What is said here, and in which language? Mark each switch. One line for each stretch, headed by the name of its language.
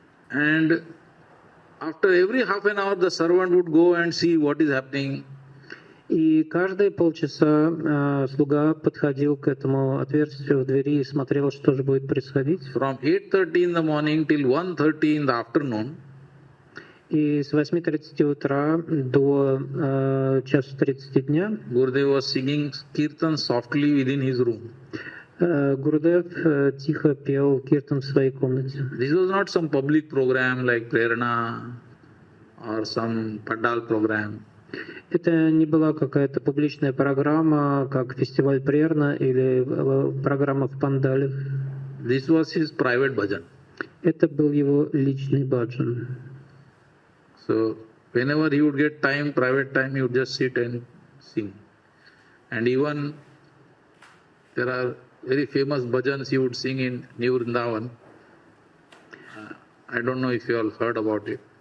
English: And after every half an hour, the servant would go and see what is happening.
Russian: И каждые полчаса слуга подходил к этому отверстию в двери и смотрел, что же будет происходить.
English: From 8:30 in the morning till 1:30 in the afternoon.
Russian: И с 8:30 утра до часу 30 дня
English: Gurudev was singing kirtan softly within his room.
Russian: Гурудев тихо пел киртан в своей комнате.
English: This was not some public program like Prerana or some Pandal program.
Russian: Это не была какая-то публичная программа, как фестиваль Прерна или программа в Пандале.
English: This was his private bhajan.
Russian: Это был его личный баджан.
English: So whenever he would get time, private time, he would just sit and sing. And even there are very famous bhajans he would sing in New Vrindavan. I don't know if you all heard about it.